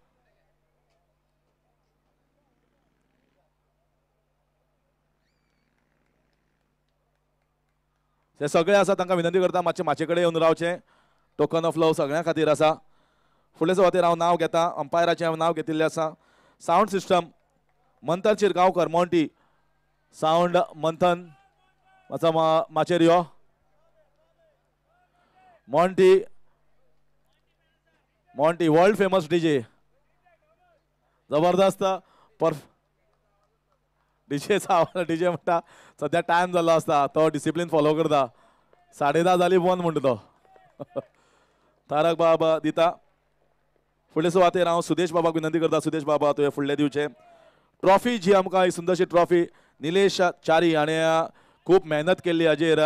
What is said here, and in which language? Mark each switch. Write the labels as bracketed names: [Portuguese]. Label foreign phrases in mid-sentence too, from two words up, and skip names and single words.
[Konkani] ते सगळे आसा तांकां विनंती करता मातशें माचे कडेन येवन रावचें. [English] token of love [Konkani] सगळ्यां खातीर आसा. फुडले सुवातेर हांव नांव घेता. अंपायराचें हांव नांव घेतिल्लें आसा. [English] sound system [Konkani] मंथन शिरगांवकर मोंटी. सावंड मंथन मातसो माचेर यो. मोंटी [English] world famous DJ. [Konkani] जबरदस्त डीजे म्हणटा सद्या टायम जाल्लो आसता तो [English] discipline follow [Konkani] करता. 10:30 जाली बंद म्हणटा तो. तारक बाब दिता. फुडले सुवातेर हांव सुदेश बाबाक विनंती करता. सुदेश बाबा तुवें फुडलें दिवचें. ट्रॉफी जी आमकां एक सुंदरशी ट्रॉफी निलेश चारी हाणें खूब मेहनत केल्ली हाजेर.